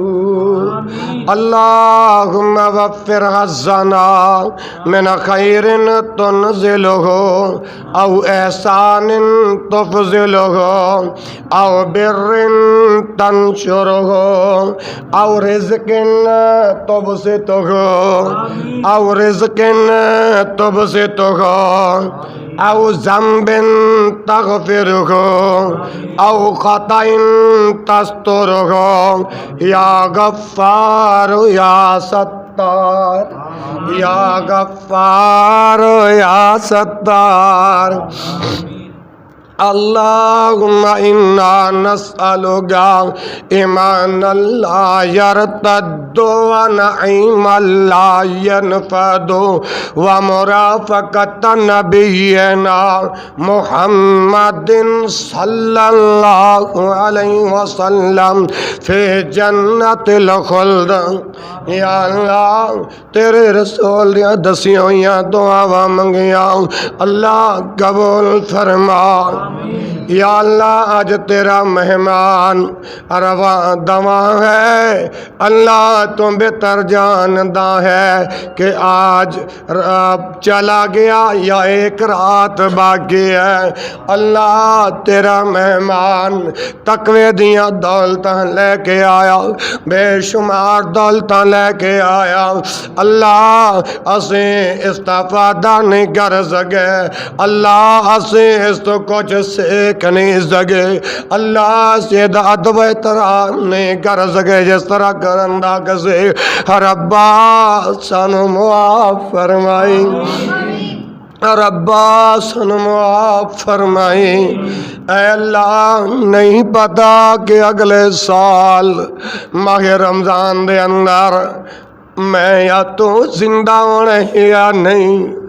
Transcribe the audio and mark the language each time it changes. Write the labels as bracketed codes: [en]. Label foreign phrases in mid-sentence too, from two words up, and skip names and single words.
[ar] اللهم وفر غزنا من خير تنزله أو إحسان تفضله أو بر تنشره أو رزق تبسطه أو رزق تبسطه او ذنب تغفرہ او خطأ تسترہ یا غفار یا ستار یا غفار یا ستار اللہم انا نسألک ایمانا لا یرتد ونعیما لا ینفد ومرافقت نبینا محمد صلی اللہ علیہ وسلم فی جنت الخلد. [pa] یا اللہ تیرے رسول دیا دسیاں ہوئیاں دعاواں منگیاں اللہ قبول فرما. یا اللہ آج تیرا مہمان رواں دواں ہے اللہ تو بہتر جاندا ہے کہ آج چلا گیا یا ایک رات باقی ہے. اللہ تیرا مہمان تقوی دیاں دولتاں لے کے آیا بے شمار دولتاں لے کے آیا. اللہ اسیں استفادہ نہیں کر سکے اللہ اسیں اس تو کچھ سیکھ نہیں سکے اللہ سیدھا ادب احترام نہیں کر سکے جس طرح کرندہ کسے. ربا سانو معاف فرمائی ربا سانو معاف فرمائی. اے اللہ نہیں پتا کہ اگلے سال ماہ رمضان دے اندر میں یا تو زندہ ہونے یا نہیں.